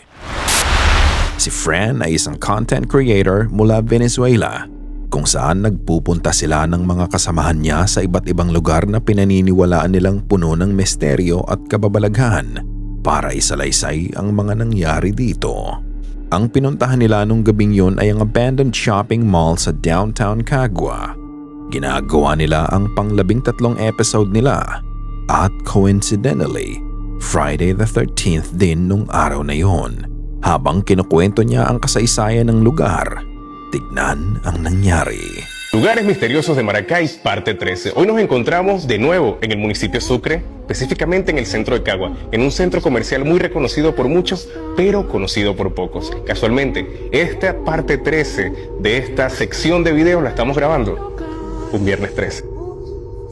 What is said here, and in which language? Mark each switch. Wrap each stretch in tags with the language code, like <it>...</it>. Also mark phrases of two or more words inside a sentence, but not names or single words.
<tl>Si Fran ay isang</tl> <en>content creator</en> <tl>mula Venezuela kung saan nagpupunta sila ng mga kasamahan niya sa iba't ibang lugar na pinaniniwalaan nilang puno ng misteryo at kababalaghan para isalaysay ang mga nangyari dito. Ang pinuntahan nila nung gabing yun ay ang</tl> <en>abandoned shopping mall</en> <tl>sa downtown Cagua. Ginagawa nila ang pang-13 episode nila at coincidentally,</tl> <en>Friday the 13th</en> <tl>din nung araw na yon. Habang kinukwento niya ang kasaysayan ng lugar, tignan ang nangyari.</tl> <es>Lugares misteriosos de Maracay, parte 13. Hoy nos encontramos de nuevo en el municipio Sucre, específicamente en el centro de Cagua, en un centro comercial muy reconocido por muchos, pero conocido por pocos. Casualmente, esta parte 13 de esta sección de videos la estamos grabando un viernes 13.</es>